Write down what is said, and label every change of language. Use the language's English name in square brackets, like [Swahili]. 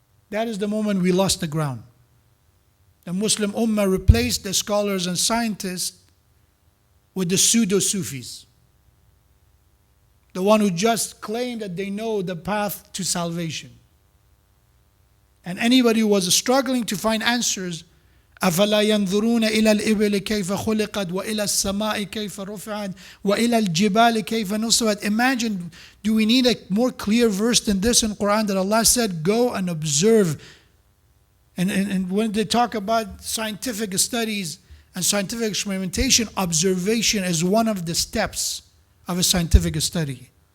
[English] That is the moment we lost the ground. The Muslim Ummah replaced the scholars and scientists with the pseudo-Sufis. The one who just claim that they know the path to salvation. And anybody who was struggling to find answers, [Arabic] أَفَلَا يَنْظُرُونَ إِلَى الْإِبِلِ كَيْفَ خُلِقَتْ وَإِلَى السَّمَاءِ كَيْفَ رُفِعَتْ وَإِلَى الْجِبَالِ كَيْفَ نُصِبَتْ. [English] Imagine, do we need a more clear verse than this in Quran that Allah said, go and observe. And when they talk about scientific studies and scientific experimentation, observation is one of the steps of a scientific study.